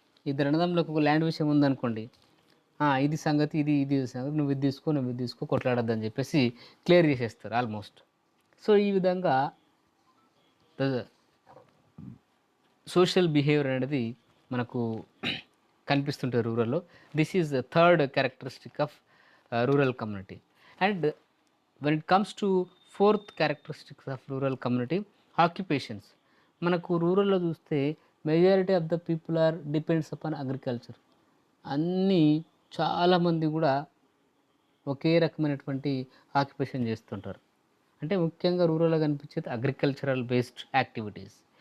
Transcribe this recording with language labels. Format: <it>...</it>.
<te>ఇద్దరు అన్నదమ్ములకు ఒక ల్యాండ్ విషయం ఉందనుకోండి, ఇది సంగతి, ఇది సంగతి, నువ్వు ఇది తీసుకో, కొట్లాడద్దని చెప్పేసి క్లియర్ చేసేస్తారు ఆల్మోస్ట్. సో ఈ విధంగా సోషల్ బిహేవియర్ అనేది మనకు కనిపిస్తుంటుంది రూరల్లో.</te> <en>This is the third characteristic of rural community.</en> <te>And when it comes to fourth characteristics of rural community, occupations. మనకు రూరల్లో చూస్తే</te> <en>Majority of the people are depends upon agriculture.</en> <te>అన్నీ చాలామంది కూడా ఒకే రకమైనటువంటి ఆక్యుపేషన్ చేస్తుంటారు. అంటే ముఖ్యంగా రూరల్లో కనిపించేది అగ్రికల్చరల్ బేస్డ్ యాక్టివిటీస్.</te>